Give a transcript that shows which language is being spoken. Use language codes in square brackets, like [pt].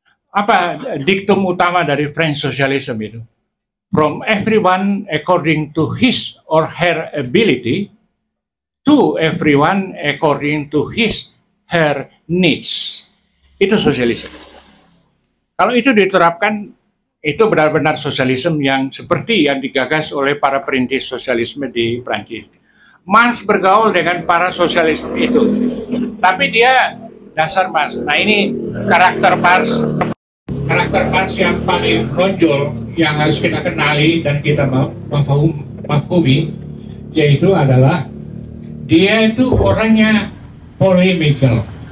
[id] Apa diktum utama dari French socialism itu? [en] From everyone according to his or her ability to everyone according to his her needs. [id] Itu sosialisme. Kalau itu diterapkan, itu benar-benar sosialisme yang seperti yang digagas oleh para perintis sosialisme di Prancis. Marx bergaul dengan para sosialis itu, tapi dia dasar Marx. Nah, ini karakter Marx yang paling menonjol yang harus kita kenali dan kita mafhumi, yaitu adalah dia itu orangnya polemical.